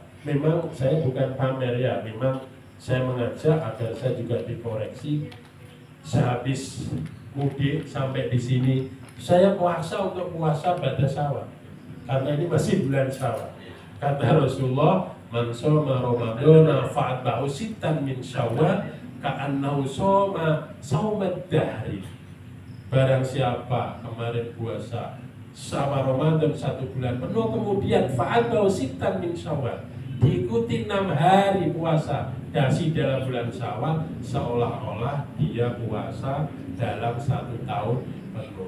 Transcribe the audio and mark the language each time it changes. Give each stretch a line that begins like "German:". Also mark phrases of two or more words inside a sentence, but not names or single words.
Indonesian: Memang saya bukan pamer ya, memang saya mengajak agar saya juga dikoreksi. Sehabis mudik sampai di sini, saya puasa untuk puasa pada Syawal, karena ini masih bulan Syawal. Kata Rasulullah,
Arabic: من صام رمضان فأتبعه ستا من شوال كأنه صام صوم الدهر.
Indonesian: Barang siapa kemarin puasa sama Ramadan 1 bulan penuh, kemudian
Arabic: فأتبعه ستا من شوال,
Indonesian: diikuti 6 hari puasa dasi dalam bulan Syawal, seolah-olah dia puasa dalam 1 tahun penuh.